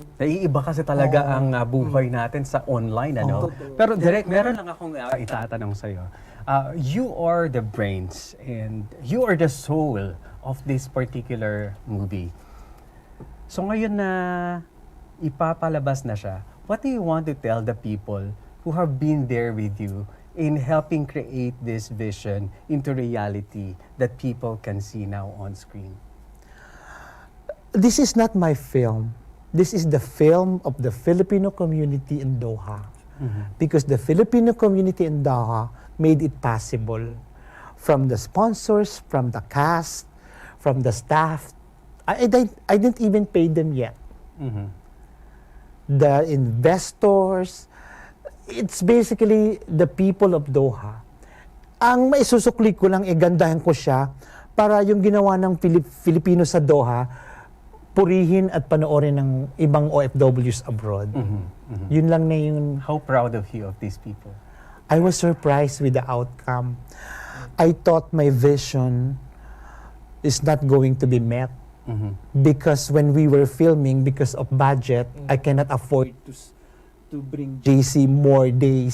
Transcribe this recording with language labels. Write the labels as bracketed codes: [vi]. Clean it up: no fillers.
[tl] Naiiba kasi talaga ang buhay natin sa online, ano? Pero direct, meron lang akong itatanong sa'yo. [en] You are the brains and you are the soul of this particular movie. [tl] So ngayon na ipapalabas na siya, [en] what do you want to tell the people who have been there with you in helping create this vision into reality that people can see now on screen? This is not my film. This is the film of the Filipino community in Doha. Because the Filipino community in Doha made it possible. From the sponsors, from the cast, from the staff. I didn't even pay them yet. The investors, it's basically the people of Doha. [tl] Ang maisusukli ko lang, gandahan ko siya para yung ginawa ng Filipino sa Doha, purihin at panoorin ng ibang OFWs abroad. Yun lang na yung... [en] How proud of you of these people? I was surprised with the outcome. I thought my vision is not going to be met. Because when we were filming, because of budget, I cannot afford to bring JC more days.